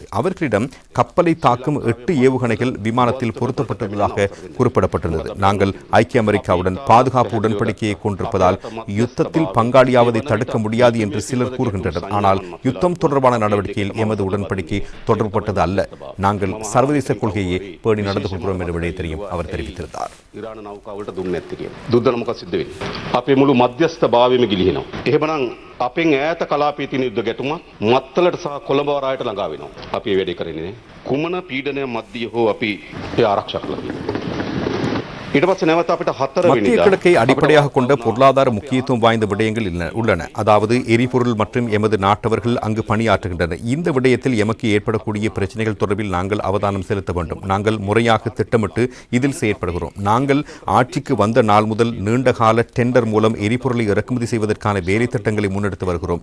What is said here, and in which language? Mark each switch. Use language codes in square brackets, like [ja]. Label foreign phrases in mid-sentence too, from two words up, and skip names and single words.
[ta] அவர்களிடம் கப்பலை தாக்கும் 8 ஏவுகணைகள் விமானத்தில் பொருத்தப்பட்டுள்ளதாக குறிப்பிடப்பட்டுள்ளது. நாங்கள் ஐக்கிய அமெரிக்காவுடன் பாதுகாப்பு உடன்படிக்கையை கொண்டிருப்பதால் யுத்தத்தில் பங்காளியாவதை தடுக்க முடியாது என்று சிலர் கூறுகின்றனர். ஆனால் யுத்தம் தொடர்பான நடவடிக்கையில் எமது உடன்படிக்கை தொடர்புபட்டது அல்ல. நாங்கள் சர்வதேச கொள்கையை பேணி நடந்து கொள்கிறோம் என்ற விடயத்தையும் அவர் தெரிவித்திருந்தார். [si] ඉරාන නෞකාවලට දුන්නේ නැත්තේ කියලා. දුද්දන මොකද සිද්ධ වෙන්නේ? අපේ මුළු මධ්‍යස්ථ භාවයම ගිලිහෙනවා. එහෙමනම් අපෙන් ඈත කලාපයේ තියෙන යුද්ධ ගැටුම මත්තලට සහ කොළඹ වරායට ළඟා වෙනවා. අපි මේ වැඩේ කරන්නේ නේ. කුමන පීඩනය මැද්දේ හෝ අපි ඒ ආරක්ෂා කළා. ඊට පස්සේ නැවත අපිට 4 [ta] மத்திய கிழக்கை அடிப்படையாக கொண்ட பொருளாதார முக்கியத்துவம் வாய்ந்த விடயங்கள் உள்ளன. அதாவது எரிபொருள் மற்றும் எமது நாட்டவர்கள் அங்கு பணியாற்றுகின்றனர். இந்த விடயத்தில் எமக்கு ஏற்படக்கூடிய பிரச்சனைகள் தொடர்பில் நாங்கள் அவதானம் செலுத்த வேண்டும். நாங்கள் முறையாக திட்டமிட்டு இதில் செயற்படுகிறோம். நாங்கள் ஆட்சிக்கு வந்த நாள் முதல் நீண்டகால டெண்டர் மூலம் எரிபொருளை இறக்குமதி செய்வதற்கான வேலை திட்டங்களை முன்னெடுத்து வருகிறோம்.